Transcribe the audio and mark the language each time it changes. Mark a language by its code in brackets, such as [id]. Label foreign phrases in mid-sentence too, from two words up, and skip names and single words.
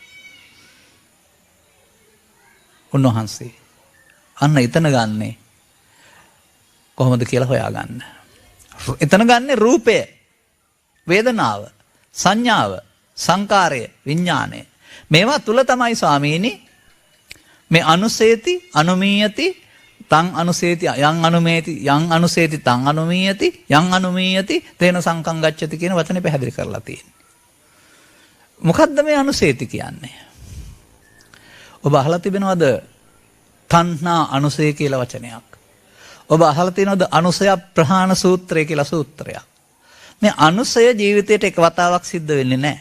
[si] උන්වහන්සේ අන්න එතන ගන්නේ කොහොමද කියලා හොයාගන්න. එතන ගන්නේ රූපය, වේදනාව, සංඥාව, සංකාරය, විඥානය. මේවා තුල තමයි ස්වාමීනි මේ [pi] අනුසේති අනුමීයති තං අනුසේති යං අනුමේති යං අනුසේති තං අනුමීයති යං අනුමීයති තේන සංකං ගච්ඡති [si] කියන වචනේ පැහැදිලි කරලා තියෙන්නේ. මොකද්ද මේ අනුසේති කියන්නේ? ඔබ අහලා තිබෙනවද තණ්හා අනුසය කියලා වචනයක්? ඔබ අහලා තියෙනවද අනුසය ප්‍රහාණ සූත්‍රය කියලා සූත්‍රයක්? මේ අනුසය ජීවිතේට එක වතාවක් සිද්ධ වෙන්නේ නැහැ.